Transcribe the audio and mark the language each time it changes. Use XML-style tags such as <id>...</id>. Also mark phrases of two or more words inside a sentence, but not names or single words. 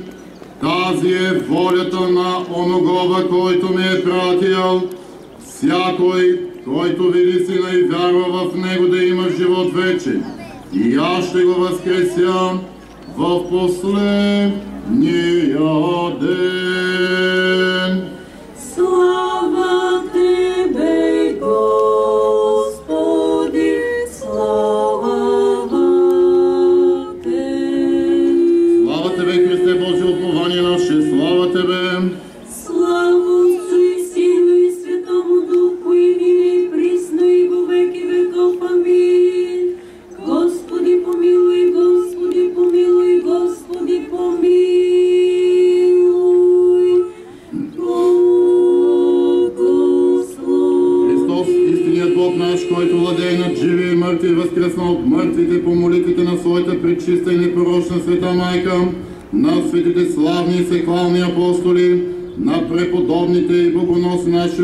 <bg>Тази е волята на оногова, който ме е пратил. Всякой, който види Сина и вярва в Него, да има живот вечен, и аз ще го възкреся в последния ден.</bg> <cu>Слава Тебе, Господи, слава Тебе. Слава Тебе, Христе Божие упование наше, слава Тебе. Слава Отцу и Сину и Святому Духу, и ныне и присно и во веки веков. Амин. Господи помилуй, Господи помилуй, Господи помилуй. Благослови.</cu> <bg>Христос, истинният Бог наш, който владее над живи и мъртви, възкръсна от мъртвите по молитвите на своята пречиста и непорочна света майка, на светите славни и всехвални апостоли, на преподобните и богоносни наши</bg>